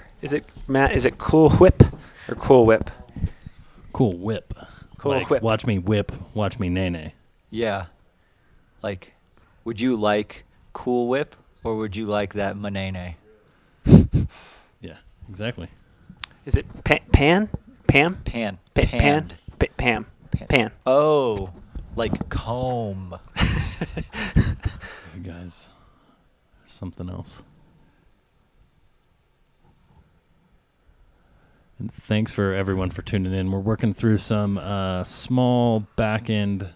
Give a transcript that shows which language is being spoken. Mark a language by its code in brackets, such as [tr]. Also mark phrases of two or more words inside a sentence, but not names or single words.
[en] Is it, Matt, is it cool whip or cool whip? Cool whip. Cool like, whip. Watch me whip. Watch me nay. Yeah. Like, would you like Cool Whip or would you like that Manene? Yeah, exactly. Is it Pan? Pam? Pan. Pan? Pam. Pan. Oh, like comb. You guys, something else. And thanks for everyone for tuning in. We're working through some small back end.